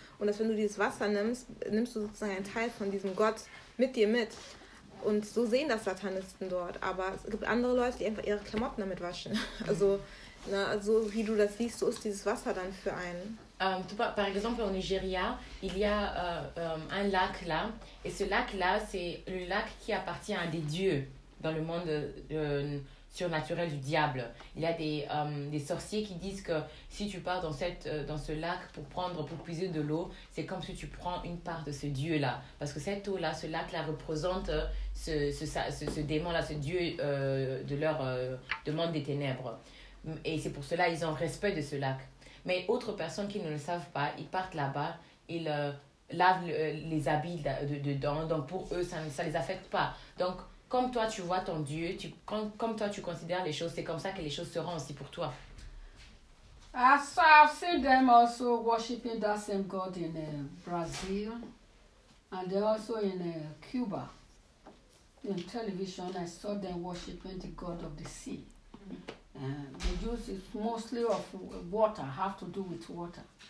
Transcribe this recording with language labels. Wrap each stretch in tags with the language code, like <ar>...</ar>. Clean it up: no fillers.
<de>Und dass wenn du dieses Wasser nimmst, nimmst du sozusagen einen Teil von diesem Gott mit dir mit. Und so sehen das Satanisten dort. Aber es gibt andere Leute, die einfach ihre Klamotten damit waschen. Also, ne, so wie du das siehst, so ist dieses Wasser dann für einen.</de> <fr>Par exemple, en Nigeria, il y a un lac là. Et ce lac là, c'est le lac qui appartient à des dieux dans le monde surnaturel du diable. Il y a des sorciers qui disent que si tu pars dans ce lac pour puiser de l'eau, c'est comme si tu prends une part de ce dieu-là. Parce que cette eau-là, ce lac-là, représente ce démon-là, ce dieu de leur monde des ténèbres. Et c'est pour cela qu'ils ont respect de ce lac. Mais autres personnes qui ne le savent pas, ils partent là-bas, ils lavent les habits dedans. Donc pour eux, ça ne les affecte pas. Donc, comme toi, tu vois ton Dieu, comme toi, tu considères les choses, c'est comme ça que les choses seront aussi pour toi.</fr> <en>I've seen them also worshiping that same God in Brazil, and also in Cuba. In television, I saw them worshiping the God of the sea. The use is mostly of water, have to do with water.</en>